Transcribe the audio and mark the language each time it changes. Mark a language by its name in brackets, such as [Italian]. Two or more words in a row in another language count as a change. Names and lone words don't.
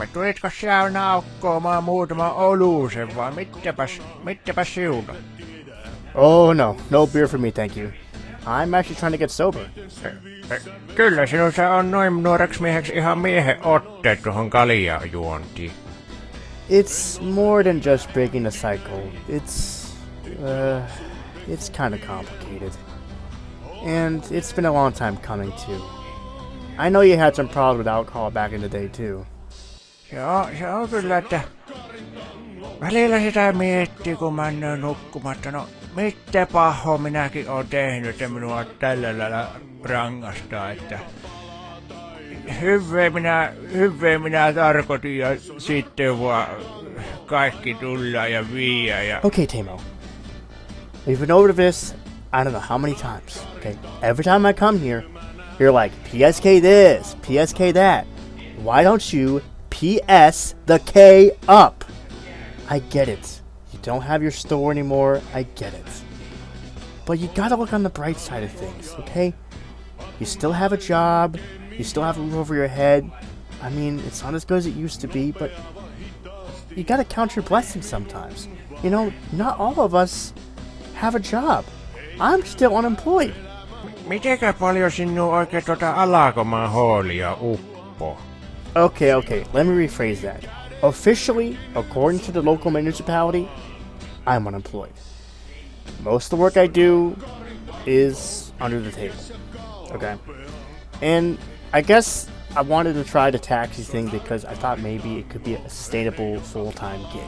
[Finnish] Tulitko siellä naukkoamaan muutama olusen vai mittäpäs sinulla? [English] Oh no beer for me, thank you. I'm actually trying to get sober. [Finnish] Kyllä sinussa on noin nuoreksi mieheksi ihan miehen otteet tuohon kaljaan juontiin. [English] It's more than just breaking the cycle. It's kind of complicated. And it's been a long time coming too. I know you had some problems with alcohol back in the day too. [Finnish] Joo, se on kyllä, että välillä sitä miettii, kun mä en nukkumatta. No, mitä pahoa minäkin oon tehnyt, että minua tällä lailla rangaistaan, että hyvää minä tarkoitin ja sitten vaan kaikki tullaan ja viiää ja... [English] Okay, Teimo. We've been over this, I don't know how many times, okay? Every time I come here, you're like, PSK this, PSK that. Why don't you PS the K up? I get it. You don't have your store anymore, I get it. But you gotta look on the bright side of things, okay? You still have a job, you still have a roof over your head. I mean, it's not as good as it used to be, but you gotta count your blessings sometimes. You know, not all of us have a job. I'm still unemployed. [Finnish] Mitenkä paljon sinun oikein alakomaan hoolia uppoo? [English] Okay, let me rephrase that. Officially, according to the local municipality, I'm unemployed. Most of the work I do is under the table. Okay? And I guess I wanted to try the taxi thing because I thought maybe it could be a sustainable full-time gig.